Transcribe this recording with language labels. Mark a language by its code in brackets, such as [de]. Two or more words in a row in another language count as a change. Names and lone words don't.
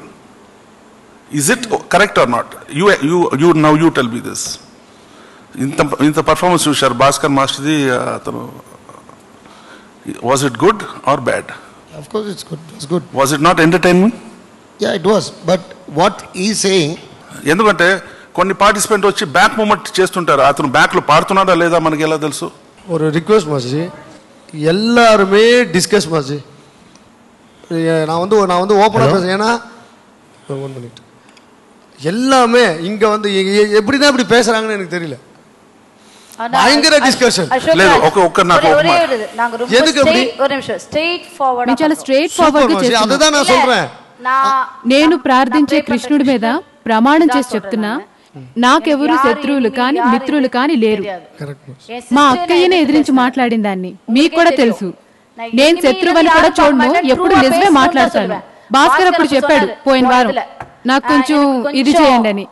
[en] Is it correct or not? You now you tell me this. In the performance you share Bhaskar Master ji, was it good or bad? Of course it's good. It's good. Was it not entertainment? Yeah, it was. But what he is saying, [te] ఎందుకంటే కొన్ని పార్టిసిపెంట్ వచ్చి [en] back movement [te] చేస్తుంటారు, అతను బ్యాక్ లో పాడుతున్నాడా లేదా మనకి ఎలా తెలుసు? [ta] ஒரு ரிக்வெஸ்ட் மாஸ்டர்ஜி, எல்லாருமே டிஸ்கஸ் மாஸ்டர்ஜி. நான் வந்து ஓப்பனாக பேசுகிறேன். ஏன்னா 1 minute எல்லாமே இங்க வந்து எப்படிதான் இப்படி பேசுறாங்கன்னு எனக்கு தெரியல. பயங்கர டிஸ்கஷன். [te] లేదు ఒక నాకు [ta] எதுக்கு அப்படி ஒரு நிமிஷம் [en] straight forward [te] చాలా [en] straight forward [te] గా చేస్తున్నా. [ta] அதுதான் நான் சொல்றேன். [te] నేను ప్రార్థించే కృష్ణుడి మీద ప్రమాణం చేసి చెప్తున్నా, నాకెవరు శత్రువులు కానీ మిత్రులు కానీ లేరు. మా అక్కయ్యనే ఎదిరించి మాట్లాడిన దాన్ని మీకు కూడా తెలుసు. నేను శత్రువుని కూడా చూడను, ఎప్పుడు నిజమే మాట్లాడతాను. భాస్కర్ అప్పుడు చెప్పాడు పోయిన వారం, నాకు కొంచెం ఇది చేయండి అని.